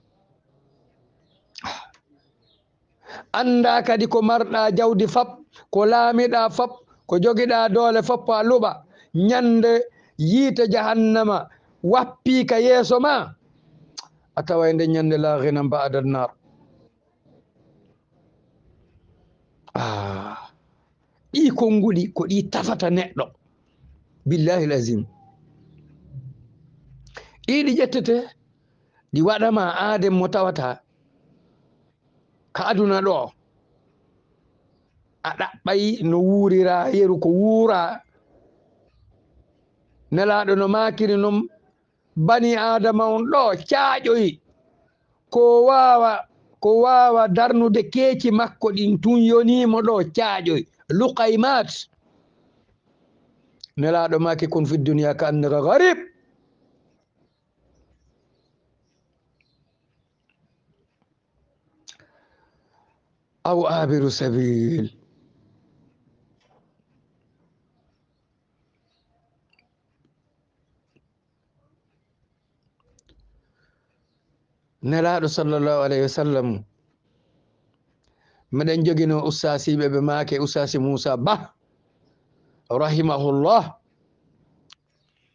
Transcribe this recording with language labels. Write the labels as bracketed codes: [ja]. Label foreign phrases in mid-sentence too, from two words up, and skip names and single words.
[ff] anda kadi ko marɗa jawdi fab ko laamiɗa fab ko jogiɗa doole foppo a luɓa ñande yiite jahannama wappi ka yeeso ma a tawa nde ñande la ghina [ar] ba'da an-nar [ff] ɗi konguɗi ko ɗi tafata neɗɗo [ar] billahi lazim [ff] ɗiɗi ƴettete ɗi waɗama aadem mo tawata ka aduna ɗo a ɗaɓɓay no wuurira yeru ko wuura nelaɗo no makiri noon bani adama on ɗo caaƴoyi ko wawa darnude keeci makko ɗin tun yonimo ɗo caaƴoy luqaymat nelaɗo maki [ar] kun fi dunia ka annaka garib aw abiru sabil [ff] nelaɗo [ar] sallllahu alayhi wa sallam [ff] meɗen jogino ustasiɓe ɓe maake ustasi Moussa Ba rahimahullah